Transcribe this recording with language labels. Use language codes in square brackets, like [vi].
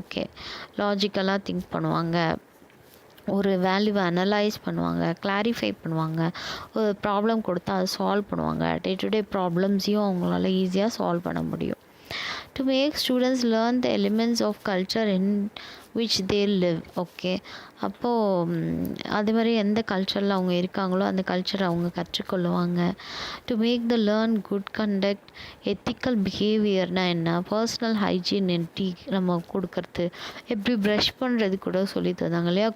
[ta] Okay, லாஜிக்கலாக think பண்ணுவாங்க, ஒரு வேல்யூவை அனலைஸ் பண்ணுவாங்க, கிளாரிஃபை பண்ணுவாங்க, ஒரு ப்ராப்ளம் கொடுத்தா அதை சால்வ் பண்ணுவாங்க. டே டு டே ப்ராப்ளம்ஸையும் அவங்களால ஈஸியாக சால்வ் பண்ண முடியும். [en] To make students learn the elements of culture in which they live. [ta] Okay, அப்போது அது மாதிரி எந்த கல்ச்சரில் அவங்க இருக்காங்களோ அந்த கல்ச்சரை அவங்க கற்றுக்கொள்ளுவாங்க. To make the learn good conduct, ethical பிஹேவியர்னால் என்ன, பர்சனல் ஹைஜீன் டீ நம்ம கொடுக்கறது, எப்படி ப்ரஷ் பண்ணுறது கூட சொல்லி தந்தாங்க இல்லையா.